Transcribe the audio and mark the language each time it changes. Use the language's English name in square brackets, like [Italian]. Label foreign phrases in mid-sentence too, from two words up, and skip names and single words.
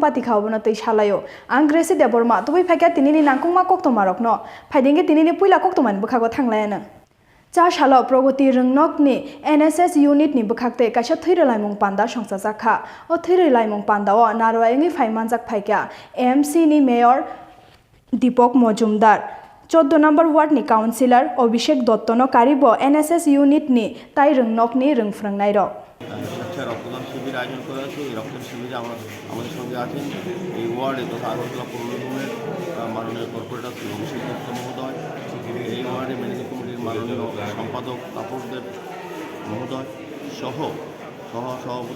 [Kok Borok] पाति खावबनो तै सालायो आं ग्रेसी देबरमा तुबै फाइका तिनिनि नांकुंमा कक्तमारकनो फाइदिंगे तिनिनि पुइला कक्तमानि बखागो थांलायानो चा सालो प्रगति रोंनकनि एनएसएस युनिटनि बखागते काइसा थैरलाइमुं पान्दा संसा जाखा ओ थैरलाइमुं पान्दाओ नारवायंनि फाइमानजाक फाइका एमसी नि मेयर दीपक मजुमदार 14 नम्बर वार्ड नि काउन्सिलर अभिषेक दत्तनो कारिब एनएसएस यूनिट नि ताई रोंनकनि रोंफ्रांनाय र [Bangla] আচ্ছা রক্তদান শিবির আয়োজন করা হয়েছে। এই রক্তদান শিবিরে আমাদের সঙ্গে আছেন এই ওয়ার্ডে তথা আগরতলা পৌর নিগমের মাননীয় কর্পোরেটর শ্রী অভিষেক দত্ত মহোদয়, এই ওয়ার্ডে ম্যানেজিং কমিটির মাননীয় সম্পাদক তাপসদেব মহোদয় সহ সভাপতি